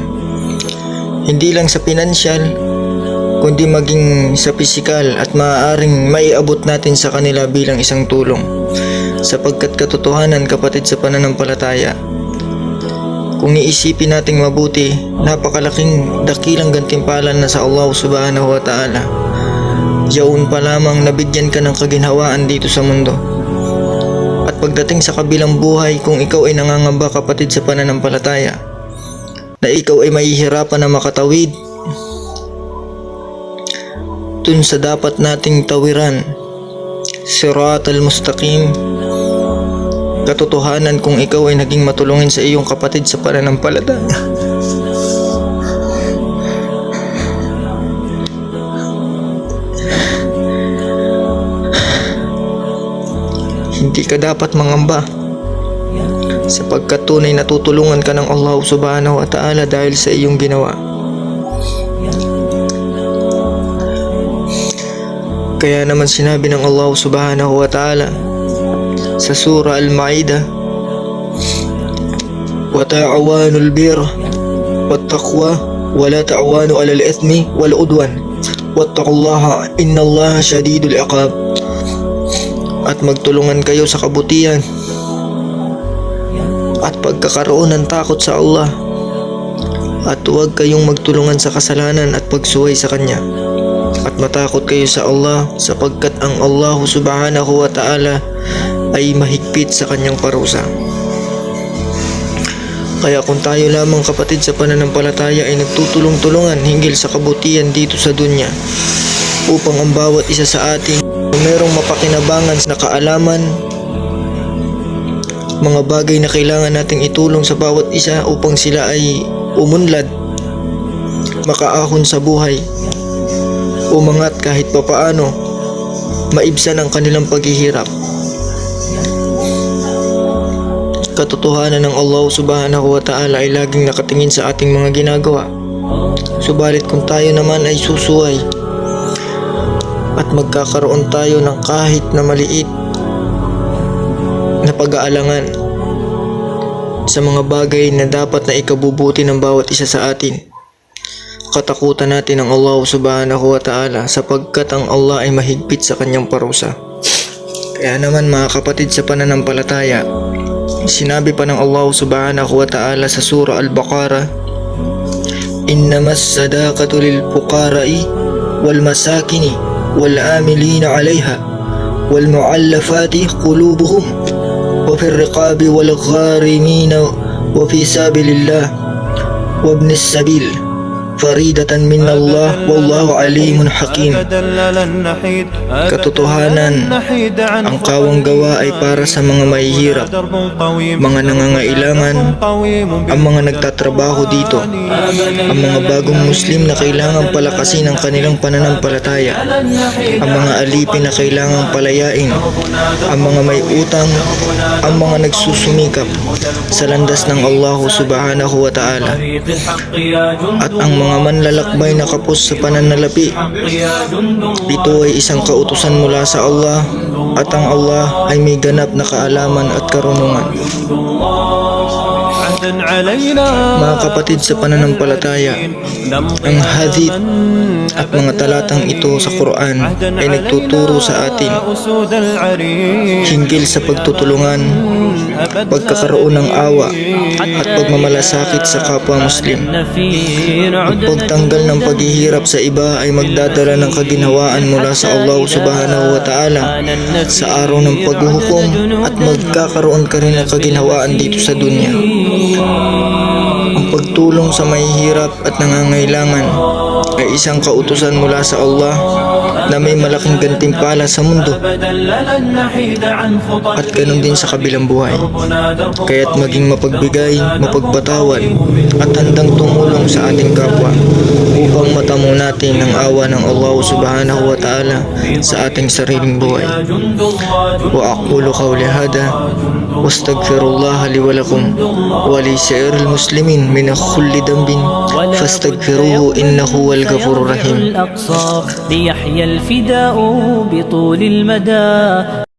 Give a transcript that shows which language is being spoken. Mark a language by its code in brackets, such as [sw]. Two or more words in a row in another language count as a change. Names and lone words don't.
[tl] Hindi lang sa pinansyal, kundi maging sa pisikal, at maaaring maiabot natin sa kanila bilang isang tulong. Sapagkat katotohanan, kapatid, sa pananampalataya, kung iisipin nating mabuti, napakalaking dakilang gantimpala na sa [ar] الله سبحانه وتعالى. [tl] Yaon pa lamang nabigyan ka ng kaginhawaan dito sa mundo. At pagdating sa kabilang buhay, kung ikaw ay nangangamba, kapatid, sa pananampalataya, na ikaw ay mahihirapan na makatawid dun sa dapat nating tawiran, Siratal Mustaqim, katotohanan, kung ikaw ay naging matulungin sa iyong kapatid sa pananampalataya, hindi ka dapat mangamba, sapagkat tunay na tutulungan ka ng [ar] الله سبحانه وتعالى [tl] dahil sa iyong ginawa. Kaya naman sinabi ng [ar] الله سبحانه وتعالى sa surah Al-Ma'idah, وتعاونوا على البر والتقوى ولا تعاونوا على الإثم والعدوان واتقوا الله إن الله شديد العقاب. [tl] At magtulungan kayo sa kabutihan at pagkakaroon ng takot sa Allah, at huwag kayong magtulungan sa kasalanan at pagsuway sa Kanya, at matakot kayo sa Allah, sapagkat ang [ar] الله سبحانه وتعالى [tl] ay mahigpit sa Kanyang parusa. Kaya kung tayo lamang, kapatid, sa pananampalataya ay nagtutulong-tulungan hinggil sa kabutihan dito sa dunya, upang ang bawat isa sa atin mayroong mapakinabangan na kaalaman, mga bagay na kailangan nating itulong sa bawat isa upang sila ay umunlad, makaahon sa buhay, umangat kahit papaano, maibsan ang kanilang paghihirap. Katotohanan ng [ar] الله سبحانه وتعالى [tl] ay laging nakatingin sa ating mga ginagawa. Subalit kung tayo naman ay susuway at magkakaroon tayo ng kahit na maliit na pag-aalangan sa mga bagay na dapat na ikabubuti ng bawat isa sa atin, katakutan natin ang [ar] الله سبحانه وتعالى, [tl] sapagkat ang Allah ay mahigpit sa Kanyang parusa. Kaya naman, mga kapatid sa pananampalataya, sinabi pa ng [ar] الله سبحانه وتعالى [tl] sa surah Al-Baqarah, [ar] إنما الصدقات للفقراء والمساكين والعاملين عليها والمؤلفة قلوبهم وفي الرقاب والغارمين وفي سبيل الله وابن السبيل فريضة من الله والله عليم حكيم. [tl] Katotohanan, ang kawang gawa ay para sa mga mahihirap, mga nangangailangan, ang mga nagtatrabaho dito, ang mga bagong Muslim na kailangang palakasin ang kanilang pananampalataya, ang mga alipin na kailangang palayain, ang mga may utang, ang mga nagsusumikap sa landas ng [ar] الله سبحانه وتعالى, [tl] at ang mga manlalakbay na kapos sa pananalapi. Ito ay isang kautusan mula sa Allah, at ang Allah ay may ganap na kaalaman at karunungan. Mga kapatid sa pananampalataya, ang hadith at mga talatang ito sa Quran ay nagtuturo sa atin hinggil sa pagtutulungan, pagkakaroon ng awa at pagmamalasakit sa kapwa Muslim. Ang pagtanggal ng paghihirap sa iba ay magdadala ng kaginhawaan mula sa [ar] الله سبحانه وتعالى [tl] sa araw ng paghuhukom, at magkakaroon ka rin ng kaginhawaan dito sa dunya. Ang pagtulong sa mahihirap at nangangailangan ay isang kautusan mula sa Allah na may malaking gantimpala sa mundo at ganun din sa kabilang buhay. Kaya't maging mapagbigay, mapagpatawad at handang tumulong sa ating kapwa upang matamo natin ang awa ng [ar] الله سبحانه وتعالى [tl] sa ating sariling buhay. [ar] وأقول قولي هذا وأستغفر الله لي ولكم ولسائر المسلمين من كل ذنب فاستغفروه إنه هو الغفور الرحيم. ليحيى الفداء بطول المدى